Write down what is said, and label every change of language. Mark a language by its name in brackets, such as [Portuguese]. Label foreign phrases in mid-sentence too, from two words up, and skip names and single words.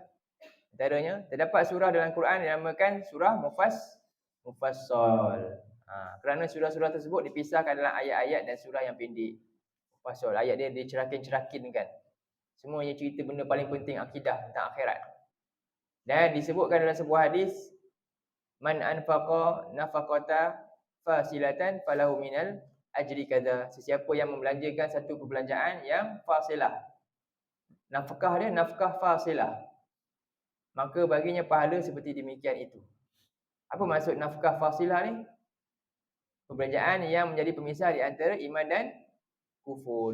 [Malay] Antaranya terdapat surah dalam Quran yang dinamakan surah Mufassal. Kerana surah-surah tersebut dipisahkan dalam ayat-ayat dan surah yang pendek. Mufassal, ayat dia dicerakin-cerakin kan. Semuanya cerita benda paling penting akidah tentang akhirat. Dan disebutkan dalam sebuah hadis, [Arabic] من أنفق نفقة فاصلة فله من الأجر كذا. [Malay] Sesiapa yang membelanjakan satu perbelanjaan yang fasilah. Nafkah dia nafkah fasilah, maka baginya pahala seperti demikian itu. Apa maksud nafkah fasilah ni? Perbelanjaan yang menjadi pemisah di antara iman dan kufur.